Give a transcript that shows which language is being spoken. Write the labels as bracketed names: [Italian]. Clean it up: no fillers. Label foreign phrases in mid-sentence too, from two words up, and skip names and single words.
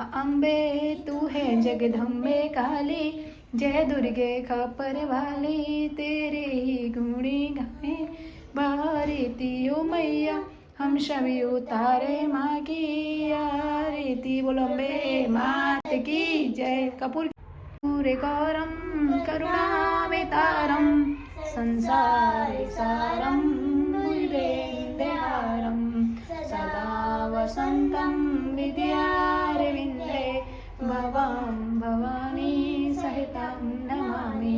[Hindi] अम्बे तू है जगदम्बे काली, जय दुर्गे खपर वाली तेरे ही गुणी गाए बारती ओ मैया, हम सभी उतारे माँ की आरती. बोलो अम्बे मात की जय. [Sanskrit] कपूर पूरे गौरम करुणावतारम संसार सारम भुजगेन्द्रहारम सदा वसंतं विद्यारविन्दे भवां भवानी सहितं नमामि.